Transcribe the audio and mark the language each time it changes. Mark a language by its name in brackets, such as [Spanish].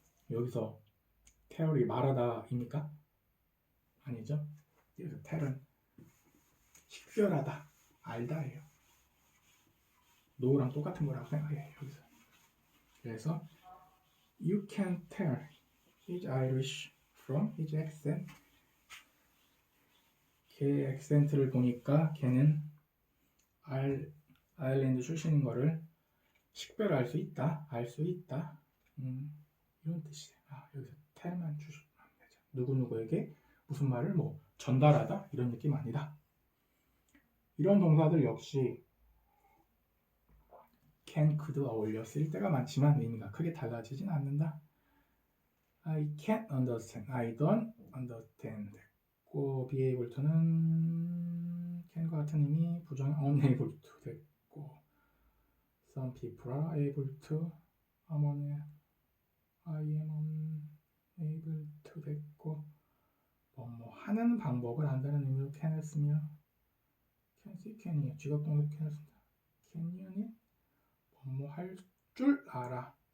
[Korean] 여기서 tell이 말하다입니까? 아니죠. 여기서 tell은 식별하다, 알다예요. know랑 똑같은 거라고 생각해요. 여기서. 그래서 [English] you can tell he's Irish from his accent. [Korean] 걔 액센트를 보니까 걔는 아일랜드 출신인 거를 식별할 수 있다, 알 수 있다. 이런 뜻이에요. 여기서 tell만 주시면 되죠. 누구누구에게 무슨 말을 뭐 전달하다 이런 느낌 아니다. 이런 동사들 역시 can, could 어울려 쓸 때가 많지만 의미가 크게 달라지진 않는다. [English] I can't understand, I don't understand. [Korean] 됐고 [English] be able to는 can과 같은 의미 부정 unable to 됐고 some people are able to I am unable to 됐고 [Korean] 뭐 하는 방법을 안다는 의미로 can을 쓰며 can see can이에요. 직업동사 can을 쓴다. can you는 뭐 할 줄 알아.